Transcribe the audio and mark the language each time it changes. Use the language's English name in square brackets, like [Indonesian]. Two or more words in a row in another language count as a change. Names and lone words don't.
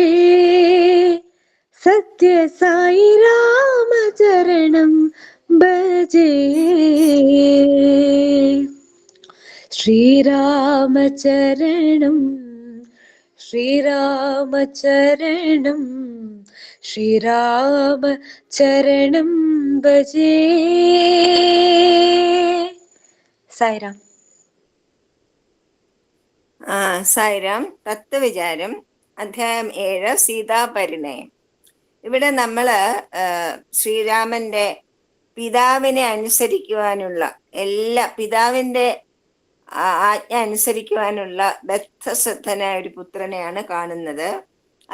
[Telugu] సత్య సాయి రామచరణం భజే శ్రీరామచరణం శ్రీరామచరణం శ్రీరామచరణం భజే సాయిరామ్. [Malayalam] സായിരാം. തത്വവിചാരം അധ്യായം 7 സീതാപരിണയം. ഇവിടെ നമ്മള് ശ്രീരാമന്റെ പിതാവിനെ അനുസരിക്കുവാനുള്ള പിതാവിന്റെ ആജ്ഞ അനുസരിക്കുവാനുള്ള ബദ്ധശ്രദ്ധനായ ഒരു പുത്രനെയാണ് കാണുന്നത്.